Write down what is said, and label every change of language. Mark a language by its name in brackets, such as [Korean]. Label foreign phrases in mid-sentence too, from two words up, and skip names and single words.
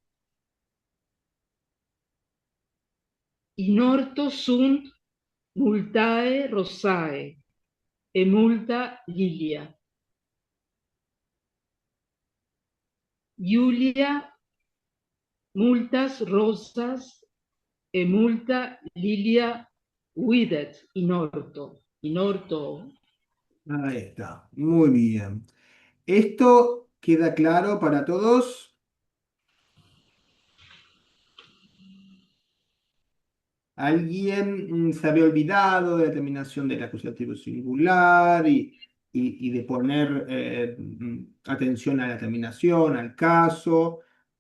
[Latin] In orto sunt multae rosae e multa lilia. Iulia multas rosas e multa lilia videt in orto. In orto. [Spanish] Ahí está. Muy bien. ¿Esto queda claro para todos? ¿Alguien se había olvidado de la terminación del acusativo singular y de poner atención a la terminación, al caso?